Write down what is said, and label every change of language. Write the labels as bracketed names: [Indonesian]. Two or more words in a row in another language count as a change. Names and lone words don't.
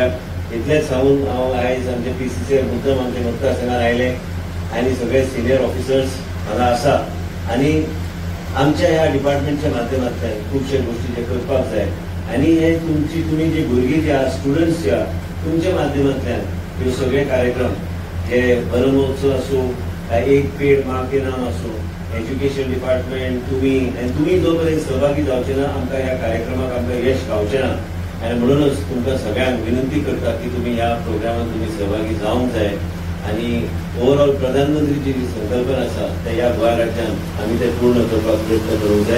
[Konkani] इतलेंच सांगून हांव आयज आमचे PCCF मुद्दम आमचे मतदारसंघात आयले आनी सगळे [English] senior officers [Konkani] हांगा आसा आनी आमच्या ह्या डिपार्टमेंटच्या माध्यमांतल्यान खुबशे गोश्टी जे करपाक जाय आनी हे तुमी जे भुरगीं जे आहा स्टुडंट्स जे आहा तुमच्या माध्यमांतल्यान ह्यो सगळे कार्यक्रम जे वनमहोत्सव आसूं, एक पेड माँ के नाम आसूं, [English] Education Department [Konkani] तुमी जो पर्यंत सहभागी जावचे ना आमकां ह्या कार्यक्रमाक आमकां यश गावचें ना. आनी म्हणूनच तुमकां सगळ्यांक विनंती करता की तुमी ह्या प्रोग्रामांत तुमी सहभागी जावंक जाय. आनी ओवरऑल प्रधानमंत्रीची जी संकल्पना आसा ते ह्या गोंय राज्यांत आमी ते पूर्ण करपाक प्रयत्न करूंक जाय.